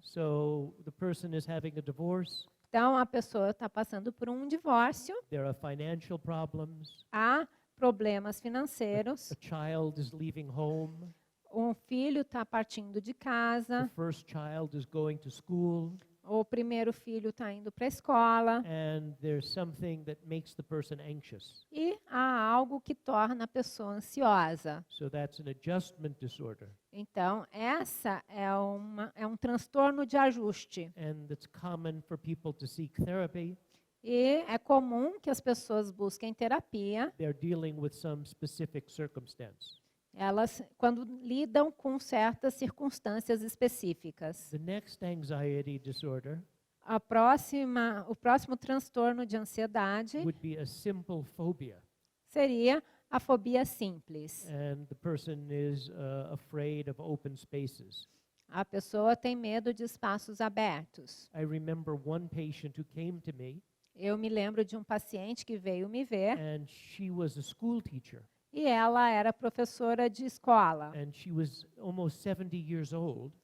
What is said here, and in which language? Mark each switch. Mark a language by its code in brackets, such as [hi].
[en] So, the person is having a divorce, [pt] Então, a pessoa está passando por um divórcio, [en] there are financial problems, [pt] há problemas financeiros, [en] a child is leaving home, [pt] um filho está partindo de casa, [en] the first child is going to school, [pt] o primeiro filho está indo para a escola, [en] and there's something that makes the person anxious. [pt] e há algo que torna a pessoa ansiosa. [en] So that's an adjustment disorder, [pt] Então, essa é um transtorno de ajuste. [en] and it's common for people to seek therapy. [pt] E é comum que as pessoas busquem terapia, [en] They're dealing with some specific circumstance. [pt] elas quando lidam com certas circunstâncias específicas. [en] The next anxiety disorder [pt] O próximo transtorno de ansiedade [en] would be a simple phobia, [pt] seria a fobia simples. [en] and the person is afraid of open spaces. [pt] A pessoa tem medo de espaços abertos. [en] I remember one patient who came to me, [pt] Eu me lembro de um paciente que veio me ver [en] and she was a school teacher, [pt] e ela era professora de escola. [en] and she was almost 70 years old,